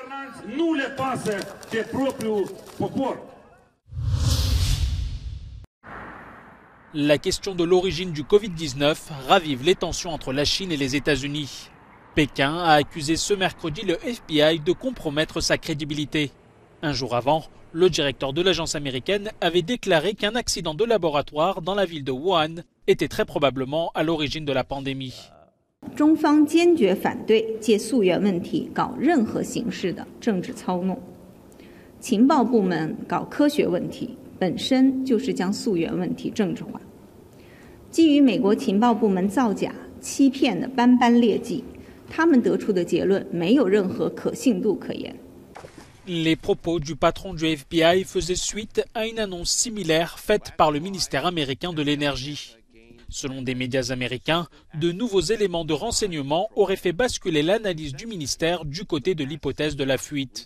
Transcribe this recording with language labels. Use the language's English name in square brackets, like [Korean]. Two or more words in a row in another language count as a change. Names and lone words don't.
[French] La question de l'origine du Covid-19 ravive les tensions entre la Chine et les États-Unis. Pékin a accusé ce mercredi le FBI de compromettre sa crédibilité. Un jour avant, le directeur de l'agence américaine avait déclaré qu'un accident de laboratoire dans la ville de Wuhan était très probablement à l'origine de la pandémie. [Chinese] 中方坚决反对借溯源问题搞任何形式的政治操弄。情报部门搞科学问题，本身就是将溯源问题政治化。基于美国情报部门造假、欺骗的斑斑劣迹，他们得出的结论没有任何可信度可言。 [French] Les propos du patron du FBI faisaient suite à une annonce similaire faite par le ministère américain de l'énergie. Selon des médias américains, de nouveaux éléments de renseignement auraient fait basculer l'analyse du ministère du côté de l'hypothèse de la fuite.